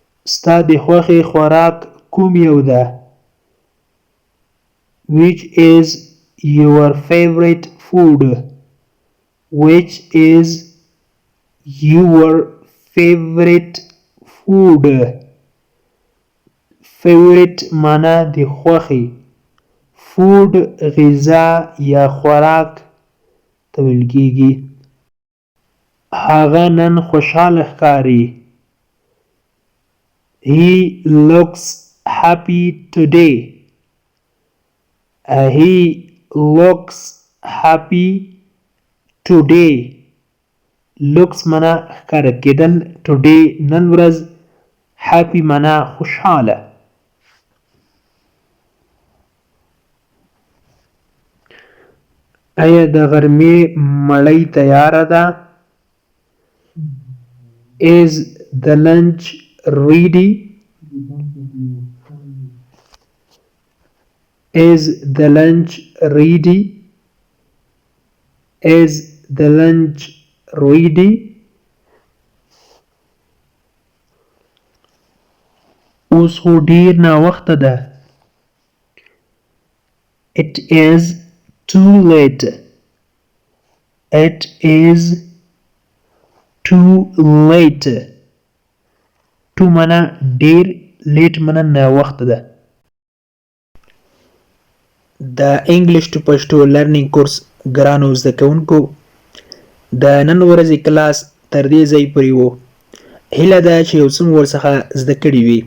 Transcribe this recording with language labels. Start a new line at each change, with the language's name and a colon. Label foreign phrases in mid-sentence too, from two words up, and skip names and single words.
Pashto: ستا د خوښې خوراک کوم یو ده؟
English: Which is your favorite food? Which is your favorite food?
Pashto: Favorite معنا د خوښې، food غذا یا خوراک ته ویل کیږي. هغه نن خوشحاله ښکاري.
English: He looks happy today. He looks happy today.
Pashto: looks معنا ښکاره کېدل، today نن ورځ، happy معنا خوشحاله. آیا د غرمې مړۍ تیاره ده؟
English: Is the lunch ready? Is the lunch ready? Is the lunch ready?
Pashto: اوس خو ډیر ناوخته ده.
English: It is too late. It is too late.
Pashto: too معنا ډیر، late معنا ناوخته ده. د
English: English to Pashto learning course
Pashto: ګرانو زده کوونکو، د نن ورځې کلاس تر دې ځای پورې و. هیله ده چې یو څه مو ورڅخه زده کړي وي.